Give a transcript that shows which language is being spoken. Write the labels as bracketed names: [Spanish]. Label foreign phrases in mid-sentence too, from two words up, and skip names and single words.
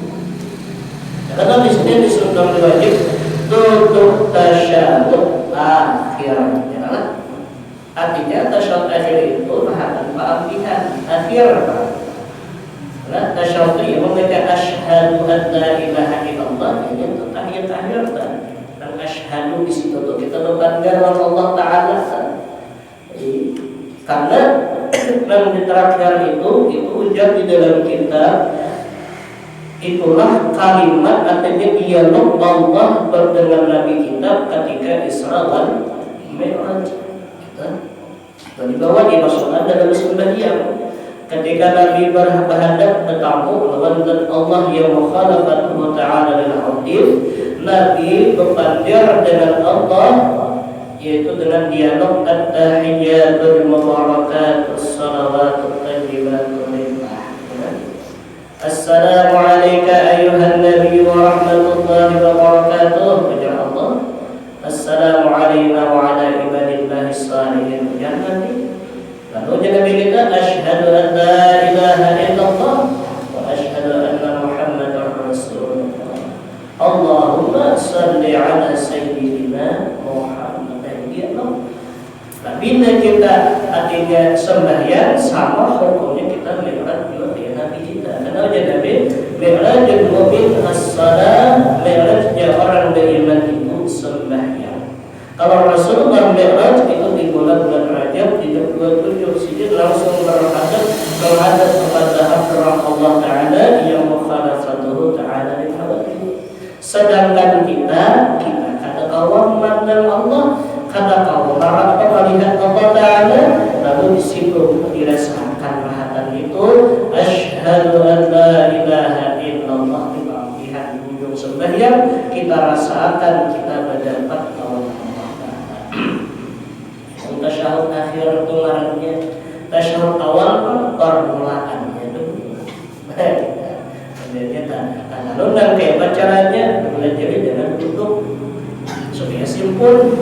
[Indonesian] Karena di sini disuruh wajib duduk tasyahud akhir, ya. Artinya tasyahud akhir itu bahan pilihan akhir. Nah, tasyahud itu membaca [Arabic] أشهد أن لا إله إلا الله, [Indonesian] ini untuk tahiyat akhir dan asyhadu di situ tuh kita membanggakan Allah Taala. [Banjar] Karena yang di terakhir itu ujar di dalam kitab, itulah kalimat artinya dialog Allah dengan Nabi kita ketika Isra dan Mi'raj. Dan dibawa dimasukkan dalam sembahyang. Ketika Nabi berhadap bertamu lawan Allah yang [Arabic] مخالفته تعالى للحادث, [Banjar] Nabi berpandir dengan Allah, yaitu dengan dialog [Arabic] التحيات المباركات الصلوات الطيبات لله. السلام عليك أيها النبي ورحمة الله وبركاته. [Banjar] Ujar Allah. [Arabic] السلام علينا وعلى عباد الله الصالحين. [Banjar] Ujar Nabi. Lalu Nabi kita [Arabic] أشهد أن لا إله إلا الله وأشهد أن محمدا رسول الله. اللهم صل على سيدنا محمد. [Indonesian] Nah, bila kita artinya sembahyang sama hukumnya kita mi'raj juga dengan Nabi kita. Karena Nabi [Arabic] معراج المؤمن الصلاة, [Indonesian] mi'rajnya orang beriman itu sembahyang. Kalau Rasulullah mi'raj itu di bulan Rajab di 27 sini langsung menghadap kepada hadirat Allah Taala yang [Arabic] مخالفته تعالى للحوادث. [Banjar] Sedangkan kita kata kawan mandang Allah, kata kawan melihat Allah Taala, lalu disitu dirasakan rahatan itu [Arabic] أشهد أن لا إله إلا الله, [Banjar] di panggilan ujung sembahyang kita rasakan kita mendapat kawan tasyahud akhir itu ngarannya tasyahud awal permulaannya dulu. [Indonesian] Lalu dan kayak caranya belajar dengan duduk supaya simpul.